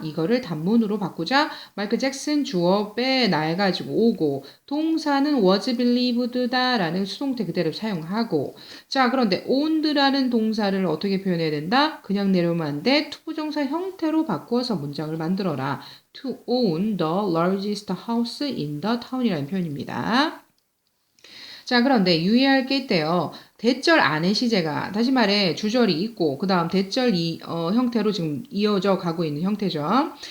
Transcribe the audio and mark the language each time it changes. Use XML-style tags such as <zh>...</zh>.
<ko>이거를 단문으로 바꾸자. 마이클 잭슨 주어 빼놔가지고 오고 동사는 was believed다 라는 수동태 그대로 사용하고 자, 그런데 owned라는 동사를 어떻게 표현해야 된다? 그냥 내려오면 안 돼. 투부정사 형태로 바꾸어서 문장을 만들어라.</ko> <en>To own the largest house in the town이라는 표현입니다.</en> <ko>자, 그런데 유의할 게 있대요. 대절 안에 시제가 다시 말해 주절이 있고 그 다음 대절 형태로 지금 이어져 가고 있는 형태죠.</ko>